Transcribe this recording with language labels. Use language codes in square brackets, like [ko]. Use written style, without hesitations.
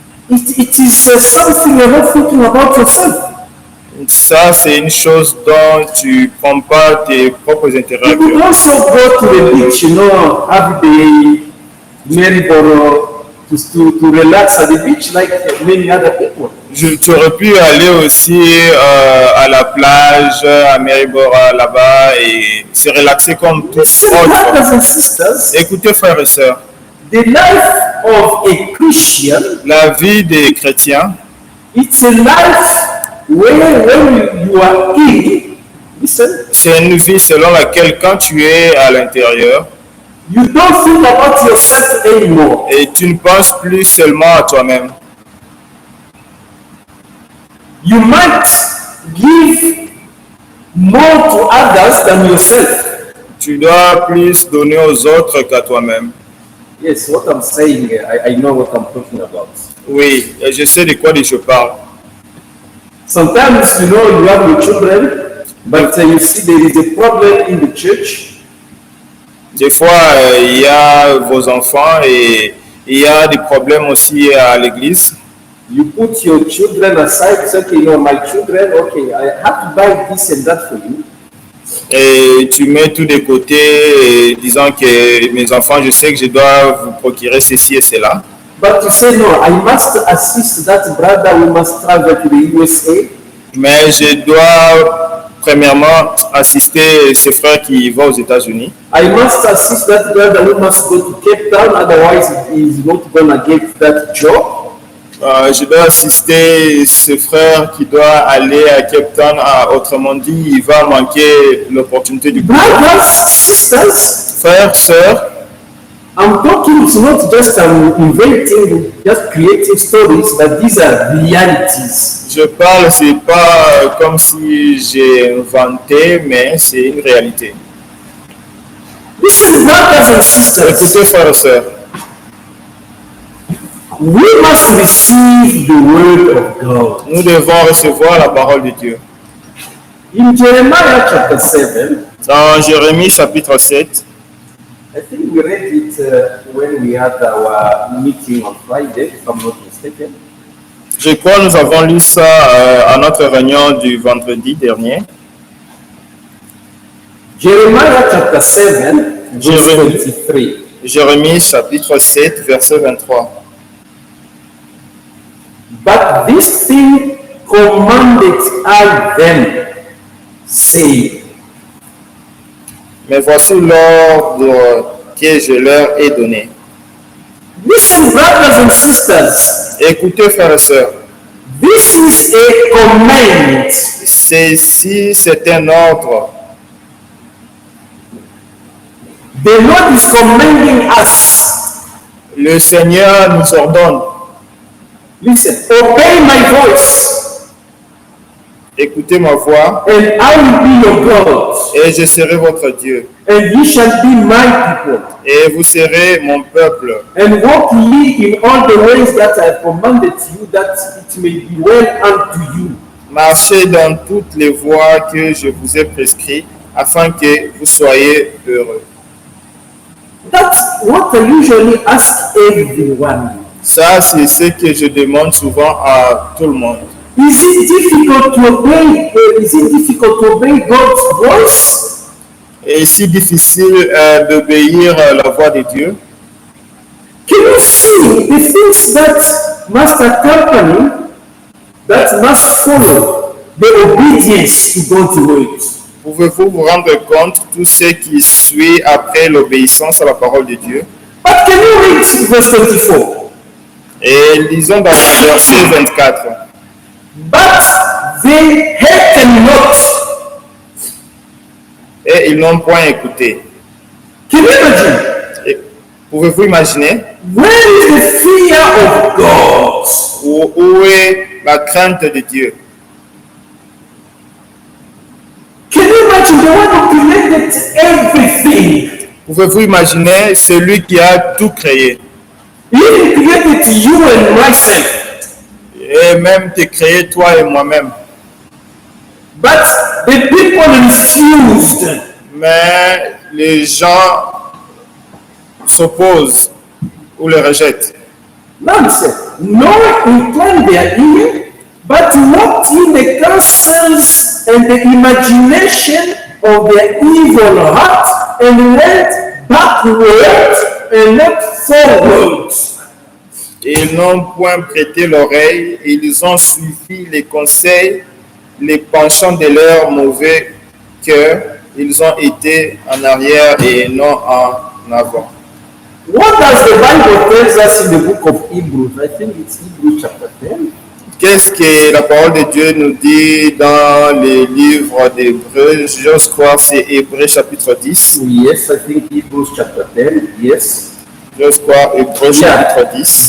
[en] it is something you're not thinking about yourself. [fr] ça c'est une chose dont tu ne prends pas tes propres intérêts. [en] You could also go to the beach, you know, have the merry-go-round to relax at the beach like many other people. [fr] Tu aurais pu aller aussi à la plage, à Maryborough là-bas et se relaxer comme tous [en] Listen, brothers and sisters, [fr] Écoutez, frères et sœurs, [en] the life of a Christian, [fr] la vie des chrétiens, [en] it's a life where when you are in, listen, [fr] c'est une vie selon laquelle quand tu es à l'intérieur, [en] you don't think about yourself anymore. [fr] et tu ne penses plus seulement à toi-même. [en] You might give more to others than yourself. [fr] Tu dois plus donner aux autres qu'à toi-même. [en] Yes, what I'm saying, I know what I'm talking about. [fr] Oui, je sais de quoi je parle. [en] Sometimes, you know, you have your children, but you see there is a problem in the church. [fr] Des fois, il y a vos enfants et il y a des problèmes aussi à l'église. [en] You put your children aside, say, okay, you know, my children, okay, I have to buy this and that for you. [fr] et tu mets tout de côté, disant que mes enfants, je sais que je dois vous procurer ceci et cela. [en] But to say, no, I must assist that brother, we must travel to the USA. [fr] Mais je dois premièrement assister ces frères qui vont aux États-Unis. [en] I must assist that brother, we must go to Cape Town, otherwise he is not going to get that job. [fr] Je dois assister ce frère qui doit aller à Cape Town. Autrement dit, il va manquer l'opportunité du boulot. [en] Brothers, sisters, [fr] Frères, sœurs, [en] I'm talking, it's not just inventing, just creating stories, but these are realities. [fr] je parle, c'est pas comme si j'ai inventé, mais c'est une réalité. [en] Listen, brothers and sisters, [fr] Écoutez, frères et sœurs, [en] we must receive the word of God. [fr] nous devons recevoir la parole de Dieu. [en] In Jeremiah chapter 7, [fr] Dans Jérémie chapitre 7, [en] I think we read it when we had our meeting on Friday, if I'm not mistaken. [fr] je crois que nous avons lu ça à notre réunion du vendredi dernier. [en] Jeremiah chapter 7, verse Jeremiah. 23. [fr] Jérémie chapitre 7, verset 23. [en] But this thing commanded I them, saying, [fr] Mais voici l'ordre que je leur ai donné. [en] listen, brothers and sisters, [fr] Écoutez, frères et sœurs, [en] this is a command. [fr] ceci c'est un ordre. [en] The Lord is commanding us. [fr] Le Seigneur nous ordonne. [en] Listen, obey my voice, [fr] Écoutez ma voix [en] and I will be your God, [fr] et je serai votre Dieu. [en] and ye shall be my people, [fr] Et vous serez mon peuple. [en] and walk ye in all the ways that I have commanded you, that it may be well unto you. [fr] Marchez dans toutes les voies que je vous ai prescrites, afin que vous soyez heureux. [en] That's what I usually ask everyone. [fr] Ça, c'est ce que je demande souvent à tout le monde. [en] Is it difficult to obey? Is it difficult to obey God's voice? [fr] Et si difficile d'obéir à la voix de Dieu. [en] Can you see the things that must accompany, that must follow the obedience to God's word? [fr] Pouvez-vous vous rendre compte de tout ce qui suit après l'obéissance à la parole de Dieu? [en] But can you read verse 24? [fr] Et lisons dans le verset 24. [en] But they hearkened not. [fr] Et ils n'ont point écouté. [en] Can you imagine? [fr] Et pouvez-vous imaginer [en] Where is the fear of God? [fr] où est la crainte de Dieu? [en] Can you imagine the one who created everything? [fr] Pouvez-vous imaginer celui qui a tout créé [en] He created you and myself. [fr] et même te créé toi et moi-même. [en] But the people refused. [fr] Mais les gens s'opposent ou le rejettent. [en] Nonsense. No inclined their ear, but walked in the counsels and the imagination of their evil heart, and went backward and not forward. [fr] Ils n'ont point prêté l'oreille, ils ont suivi les conseils, les penchants de leur mauvais cœur, ils ont été en arrière et non en avant. [en] What does the Bible tell us in the book of Hebrews? I think it's Hebrews chapter 10. [fr] Qu'est-ce que la parole de Dieu nous dit dans les livres d'Hébreux? J'ose croire c'est Hébreux chapitre 10. [en] Yes, I think Hebrews chapter 10. Yes. [fr] J'ose croire Hébreux chapitre 10.